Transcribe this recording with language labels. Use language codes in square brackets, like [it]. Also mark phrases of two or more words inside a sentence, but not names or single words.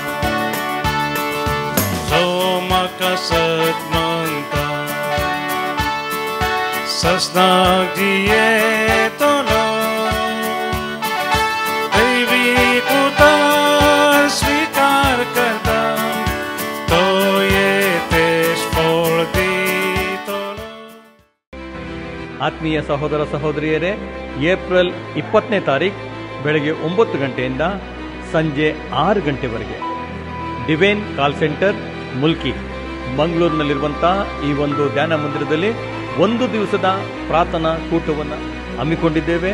[kok] जो म्हाका सत म्हणटा ससनाक जियेतलो. स्वीकार करता तो येतेश फळ दितलो. [kn] ಆತ್ಮೀಯ ಸಹೋದರ ಸಹೋದರಿಯರೇ, ಏಪ್ರಿಲ್ 20ನೇ ತಾರೀಕು ಬೆಳಗ್ಗೆ 9 ಗಂಟೆಯಿಂದ ಸಂಜೆ 6 ಗಂಟೆವರೆಗೆ ಡಿವೈನ್ ಕಾಲ್ ಸೆಂಟರ್ ಮುಲ್ಕಿ ಮಂಗಳೂರಿನಲ್ಲಿರುವಂಥ ಈ ಒಂದು ಧ್ಯಾನ ಮಂದಿರದಲ್ಲಿ ಒಂದು ದಿವಸದ ಪ್ರಾರ್ಥನಾ ಕೂಟವನ್ನು ಹಮ್ಮಿಕೊಂಡಿದ್ದೇವೆ.